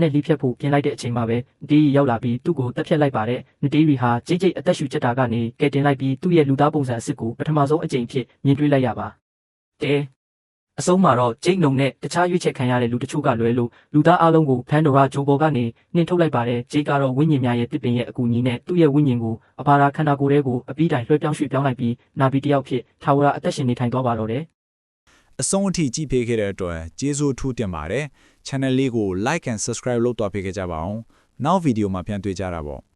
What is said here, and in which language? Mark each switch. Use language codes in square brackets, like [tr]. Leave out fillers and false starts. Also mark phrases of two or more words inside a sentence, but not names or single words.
[my] နဲ့လိဖြတ်ဖို့ပြင်လိုက်တဲ့အချိန်မှာပဲဒီရောက်လာပြီးသူ့ကိုတက်ဖြတ်လိုက်ပါတယ်။နတီရီဟာဂျိတ်အသက်ရှူချက်တာကနေကယ်တင်လိုက်ပြီးသူ့ရဲ့လူသားပုံစံအစစ်ကိုပထမဆုံးအကြိမ်ဖြစ်မြင်တွေ့လိုက်ရပါတယ်။အဆုံးမှာတော့ဂျိတ်နုံနဲ့တခြားရွေးချယ်ခံရတဲ့လူတချို့ကလွဲလို့လူသားအလုံးကိုဖန်ဒိုရာဂျိုဘော်ကနေနှင်ထုတ်လိုက်ပါတယ်ဂျိတ်ကတော့ဝိညာဉ်များရဲ့တစ်ပင်ရဲ့အကူအညီနဲ့သူ့ရဲ့ဝိညာဉ်ကိုအဘာရာခန္ဓာကိုယ်ထဲကိုအပြီးတိုင်လွှဲပြောင်းရွှေ့ပြောင်းလိုက်ပြီးနာဗီတယောက်ဖြစ်ထာဝရအသက်ရှင်နေထိုင်သွားပါတော့တယ် အဆုံးအထိကြည့်ပေးခဲ့တဲ့အတွက်ကျေးဇူးထူးတင်ပါတယ် channel လေးကို [en] like and subscribe [my] လုပ်တော့ပေးကြပါအောင်နောက်ဗီဒီယိုမှာပြန်တွေ့ကြတာပေါ့